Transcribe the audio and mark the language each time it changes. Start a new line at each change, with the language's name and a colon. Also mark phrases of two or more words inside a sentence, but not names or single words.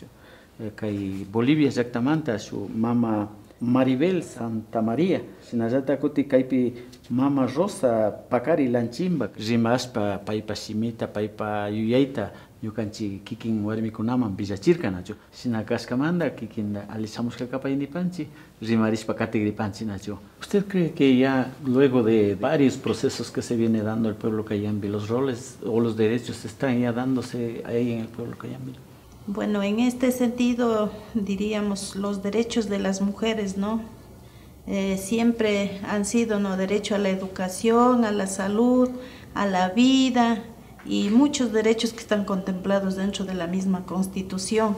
Quechua: Kay Bolivia llaktamanta shu mama Maribel Santa María, shinallata kuti kaypi mama Rosa Pacari Lanchimba, rimashpa paypa shimita, paypa yuyayta ñukanchik kikin warmikunaman villachirka nacho. Shina kashkamanta kikin alishamushka pay nipanchik, rimarishpa katigripanchik nacho.
Spanish: ¿Usted cree que ya luego de varios procesos que se viene dando el pueblo Cayambi, los roles o los derechos están ya dándose ahí en el pueblo Cayambi? Bueno, en este sentido, diríamos, los derechos de las mujeres, ¿no? Siempre han sido, ¿no?, derecho a la educación, a la salud, a la vida y muchos derechos que están contemplados dentro de la misma Constitución.